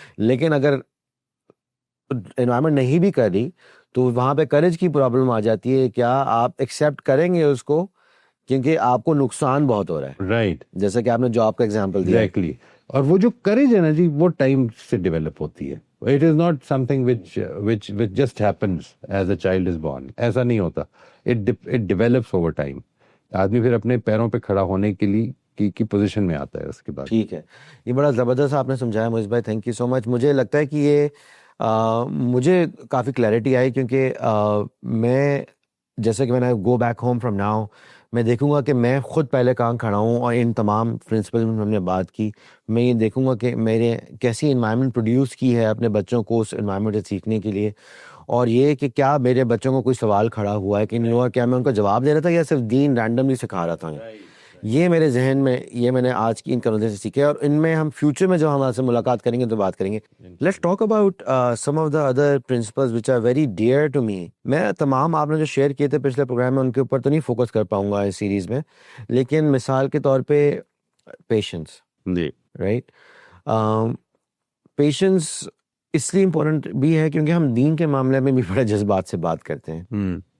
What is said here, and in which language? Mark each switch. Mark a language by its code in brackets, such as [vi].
[ur] لیکن اگر انوائرمنٹ نہیں بھی کر رہی تو وہاں پہ کریج کی پرابلم آ جاتی ہے. کیا آپ ایکسیپٹ کریں گے اس کو, کیونکہ آپ کو نقصان بہت ہو رہا ہے. رائٹ. جیسے کہ آپ نے جاب کا ایگزامپل دیا. ایگزیکٹلی. اور وہ جو کریج ہے نا جی, وہ ٹائم سے ڈیولپ ہوتی ہے. [en] It is not something which just happens as a child is born. [ur] ایسا نہیں ہوتا. [en] it develops over time. [ur] آدمی پھر اپنے پیروں پہ کھڑا ہونے کے لیے کی پوزیشن میں آتا ہے اس کے بعد. ٹھیک ہے, یہ بڑا زبردست آپ نے سمجھایا مویز بھائی, [en] Thank you so much. [ur] مجھے لگتا ہے کہ یہ مجھے کافی کلیئرٹی آئی, کیونکہ میں جیسے کہ میں نے [en] go back home from now, [ur] میں دیکھوں گا کہ میں خود پہلے کہاں کھڑا ہوں, اور ان تمام پرنسپل میں ہم نے بات کی, میں یہ دیکھوں گا کہ میرے کیسی انوائرمنٹ پروڈیوس کی ہے اپنے بچوں کو اس انوائرمنٹ سے سیکھنے کے لیے, اور یہ کہ کیا میرے بچوں کو کوئی سوال کھڑا ہوا ہے کہ نہیں ہوا, کیا میں ان کو جواب دے رہا تھا یا صرف دین رینڈملی سکھا رہا تھا. یہ میرے ذہن میں, یہ میں نے آج کی ان کنورسیشن سے سیکھا, اور ان میں ہم فیوچر میں جب ہمارے سے ملاقات کریں گے تو بات کریں گے. [en] Let's talk about some of the other principles which are very dear to me. [ur] میں تمام آپ نے جو شیئر کیے تھے پچھلے پروگرام میں ان کے اوپر تو نہیں فوکس کر پاؤں گا اس سیریز میں, لیکن مثال کے طور پہ پیشنس. جی. رائٹ. پیشنس اس لیے امپورٹنٹ بھی ہے کیونکہ ہم دین کے معاملے میں بھی بڑے جذبات سے بات کرتے ہیں.